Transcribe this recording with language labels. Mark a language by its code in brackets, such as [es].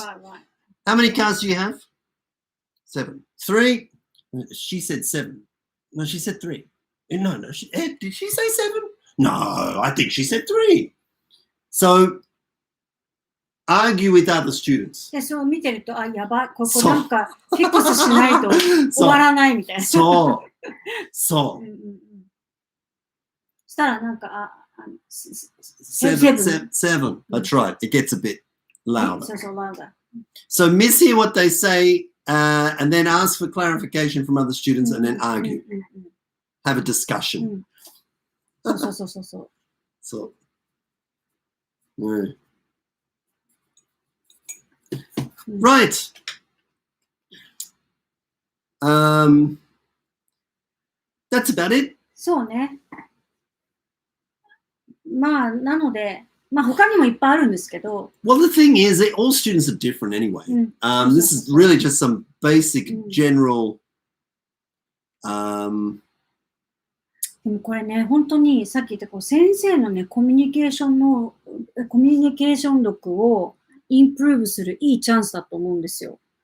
[en] Right. How many cars do you have? 7. 3. She said 7. No, she said 3. No. Did she say 7? No, I think she said 3. So, argue with other students. [ja] で、そう見てると、やばい、ここなんかフィックスしないと終わらないみたいな。そう。そしたらなんか、 [en] 7. That's right. It gets a bit louder. [ja] そう、 [en] louder. So mishear what they say and then ask for clarification from other students and then argue. Have a discussion. [ja] そう。 [en] Right. That's about it. [ja] そうね。まあ、なので、他にもいっぱいあるんですけど。 [en] Well, the thing is, all students are different anyway. This is really just some basic, general. [ja] でもこれね、本当にさっき言った先生のね、コミュニケーション力をインプルーブするいいチャンスだと思うんですよ。